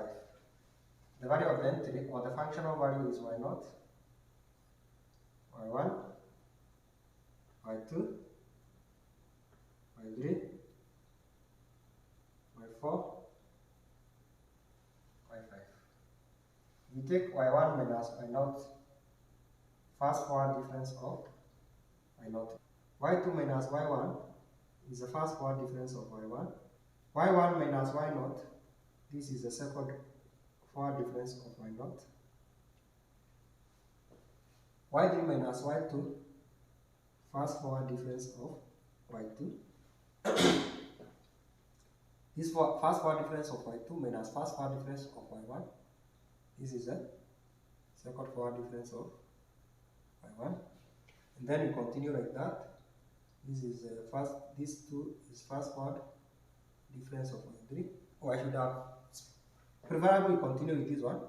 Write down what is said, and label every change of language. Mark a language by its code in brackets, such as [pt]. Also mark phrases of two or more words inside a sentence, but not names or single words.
[en] The value of the entry or the functional value is y0, y1, y2, y3, y4, y5. We take y1 minus y0, first forward difference of y0. y2 minus y1 is the first forward difference of y1. y1 minus y0, this is the second forward difference of y0. y3 minus y2, first forward difference of y2. This first forward difference of y2 minus first forward difference of y1, this is the second forward difference of y1. And then you continue like that. This is this two is first forward difference of y3, or I should have preferably continue with this one.